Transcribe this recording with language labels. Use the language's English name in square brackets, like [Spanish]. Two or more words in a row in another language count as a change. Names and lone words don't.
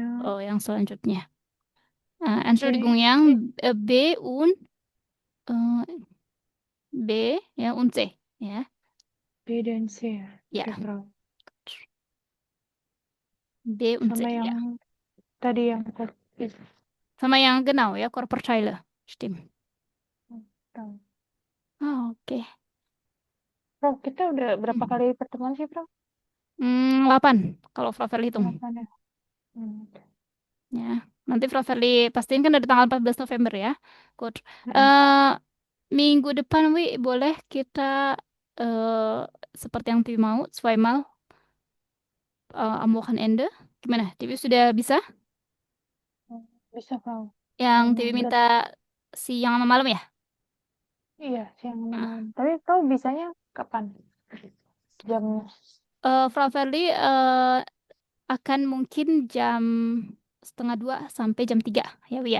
[Indonesian] yang selanjutnya. Entschuldigung C. yang [German] B und B [Indonesian] ya [German] und C [Indonesian] ya. B dan C ya. Ya. Oke, Bro. [German] B und C [Indonesian] Sama ya. yang tadi yang Sama yang genau ya, Körperteile. Stimmt. tahu. Oke. Bro, kita udah berapa kali pertemuan sih, Bro? 8 kalau Frau Verli hitung. 8 ya. Ya. Nanti Frau Verli pastiin kan dari tanggal 14 November ya. Good. Minggu depan boleh kita seperti yang Tiwi mau, [German] zweimal am Wochenende. [Indonesian] Gimana? Tiwi sudah bisa? Bisa, Bro. Yang Tiwi minta siang sama malam ya? Iya, siang sama malam. Tapi kau bisanya kapan? Jamnya? Frau Verli akan mungkin jam 1:30 sampai jam 3 ya Wi ya.